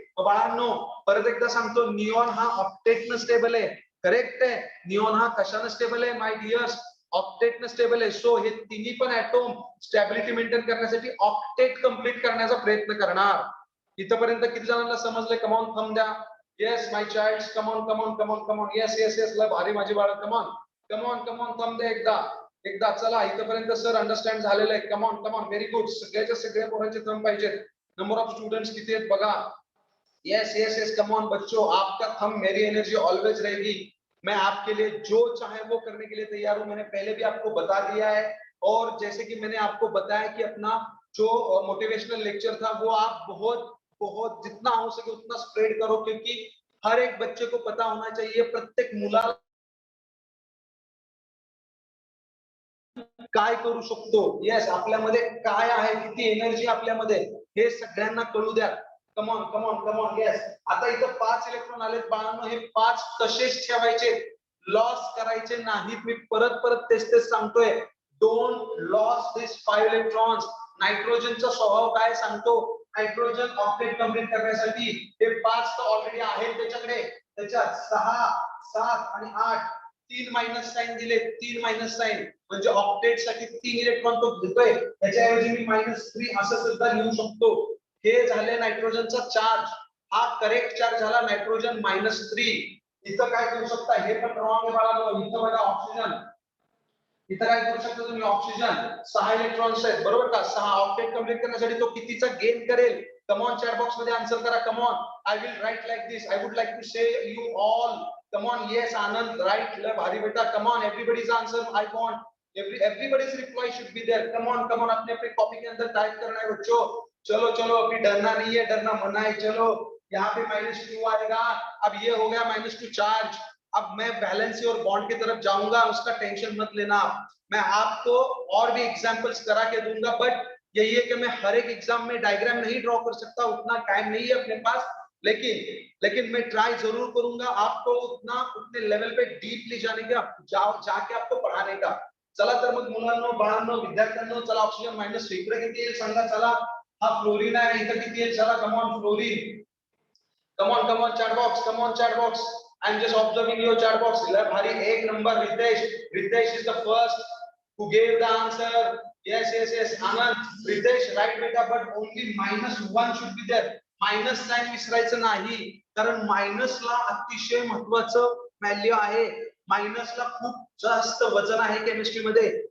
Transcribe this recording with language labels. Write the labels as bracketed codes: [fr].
[mr] बाळांनो परत एकदा सांगतो, निऑन हा ऑक्टेटनं स्टेबल आहे, करेक्ट आहे। निऑन हा कशाने स्टेबल आहे माय डियर्स, ऑक्टेटनं स्टेबल आहे। सो हे तिन्ही पण ऍटॉम स्टॅबिलिटी मेंटेन करण्यासाठी ऑक्टेट कंप्लीट करण्याचा प्रयत्न करणार। इथपर्यंत किती जणांना समजले? कम ऑन थंब द्या। [en] yes my childs, come on come on come on come on, yes yes yes, [mr] लय भारी माझी बाळ, come on come on thumb द्या एकदा एकदा। चला इथपर्यंत सर अंडरस्टँड झालेलं आहे, कम ऑन व्हेरी गुड, सगळ्याच्या सगळ्या पोरांचे थंब पाहिजेत। नंबर ऑफ स्टूडेंट्स किती आहेत बघा। [en] yes yes yes, come on [hi] बच्चों, आपका थंब मेरी एनर्जी ऑलवेज रहेगी, मैं आपके लिए जो चाहे वो करने के लिए तैयार हूं। मैंने पहले भी आपको बता दिया है, और जैसे कि मैंने आपको बताया कि अपना जो मोटिवेशनल लेक्चर था वो आप बहुत बहुत जितना हो सके उतना स्प्रेड करो, क्योंकि हर एक बच्चे को पता होना चाहिए, [mr] प्रत्येक मुलाला काय करू शकतो, येस आपल्यामध्ये काय आहे, किती एनर्जी आपल्यामध्ये, हे सगळ्यांना कळू द्या। [en] Come on yes. [mr] आता इथं 5 इलेक्ट्रॉन आलेत बाळांनो, हे 5 तसेच ठेवायचे, लॉस करायचे नाहीत। मी परत परत तेच सांगतोय, [en] Don't loss this 5 electrons. [mr] नायट्रोजनचा स्वभाव काय सांगतो, नायट्रोजन ऑक्टेट कंप्लीट करण्यासाठी हे 5 तर ऑलरेडी आहेत त्याच्याकडे, त्याच्यात 6, 7 आणि 8 3 मायनस साइन दिले, 3 मायनस साइन, म्हणजे ऑक्टेट साठी 3 इलेक्ट्रॉन तो घेतोय, त्याच्याऐवजी मी -3 असं सुद्धा लिहू शकतो। हे झाले नायट्रोजनचा चार्ज, हा करेक्ट चार्ज झाला नायट्रोजन -3। इथं काय करू शकता, हे पण रॉंग आहे बाळांनो। इथं बघा ऑक्सिजन, इथं काय करू शकता तुम्ही, ऑक्सिजन 6 इलेक्ट्रॉन्स आहेत, बरोबर का? 6 ऑक्टेट कंप्लीट करण्यासाठी तो कितीचा गेन करेल? कम ऑन चॅट बॉक्स मध्ये आन्सर करा, come on. [en] I will write like this, I would like to say you all, come on, yes Anand right, ले भारी बेटा, come on, everybody's answer I want, everybody's reply should be there, come on [hi] अपने अपने copy के अंदर type करना है बच्चों। चलो चलो, अभी डरना नहीं है, डरना मना है। चलो यहाँ पे -2 आएगा, अब ये हो गया -2 चार्ज। अब मैं वैलेंसी और बॉन्ड की तरफ जाऊंगा, उसका टेंशन मत लेना, मैं आपको और भी एग्जांपल्स करा के दूंगा, बट यही है कि मैं हर एक एग्जाम में डायग्राम नहीं ड्रॉ कर सकता, उतना टाइम नहीं है अपने पास, लेकिन मैं ट्राई जरूर करूंगा आपको उतने लेवल पे डीपली जाने का, जाके आपको पढ़ाने का। [mr] चला तर मग मुलांनो, बाळांनो, विद्यार्थ्यांनो, चला ऑक्सिजन -3 इकडे किती येईल सांगा, चला। हा फ्लोरीन आहे, इथं किती येईल, चला come on fluorine, come on chat box, come on chat box, [en] I am just observing your chat box. [mr] भारी एक number Riteish, [en] Ritesh is the first who gave the answer, [mr] yes Anand, Riteish right बेटा, [en] but only -1 should be there, [mr] minus sign विसरायचं नाही, कारण मायनसला अतिशय महत्वाचं value आहे, मायनसला खूप जास्त वजन आहे केमिस्ट्री मध्ये।